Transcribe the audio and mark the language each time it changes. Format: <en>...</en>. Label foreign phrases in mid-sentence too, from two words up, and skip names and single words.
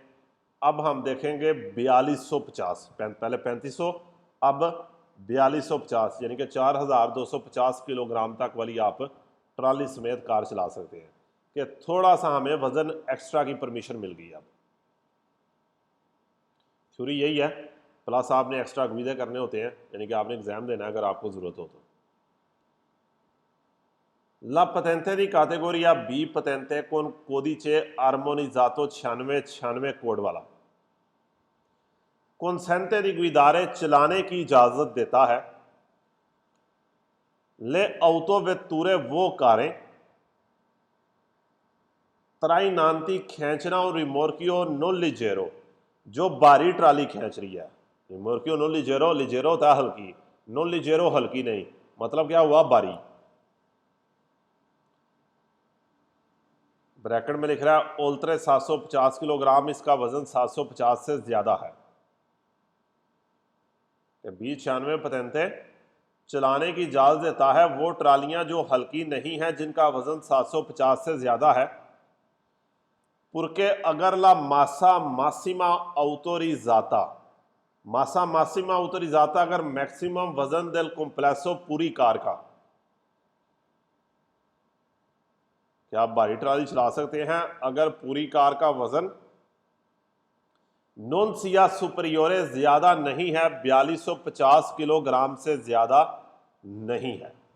<hi>अब हम देखेंगे 4250, पहले 3500, अब 4250 यानी कि 4250 किलोग्राम तक वाली आप ट्रॉली समेत कार चला सकते हैं। कि थोड़ा सा हमें वजन एक्स्ट्रा की परमिशन मिल गई। अब थ्योरी यही है, प्लस आपने एक्स्ट्रा गुइदे करने होते हैं, यानी कि आपने एग्जाम देना है अगर आपको जरूरत हो तो।</hi> <it>La patente di categoria B patente con codice armonizzato 9696</it> <hi>कोड वाला</hi> <it>consente di guidare</it> <hi>चलाने की इजाजत देता है</hi> <it>le autovetture</it> <hi>वो कारें</hi> <it>trainanti</it> <hi>खींचना और</hi> <it>rimorchio non leggero</it> <hi>जो भारी ट्राली खींच रही है।</hi> <it>rimorchio non leggero,</it> <hi>leggero होता है हल्की,</hi> <it>non leggero</it> <hi>हल्की नहीं, मतलब क्या हुआ, भारी। ब्रैकेट में लिख रहा है ओल्ट्रे 750 किलोग्राम, इसका वजन 750 से ज्यादा है। बी 96 पतेंते चलाने की इजाजत देता है वो ट्रालियां जो हल्की नहीं है, जिनका वजन 750 से ज्यादा है, पुरके अगर</hi> <it>la massa massima autorizzata, massa massima autorizzata</it> <hi>अगर मैक्सिमम वजन</hi> <it>del complesso</it> <hi>पूरी कार का। क्या आप भारी ट्राली चला सकते हैं अगर पूरी कार का वजन</hi> <it>non sia superiore</it> <hi>ज्यादा नहीं है, 4250 किलोग्राम से ज्यादा नहीं है।</hi>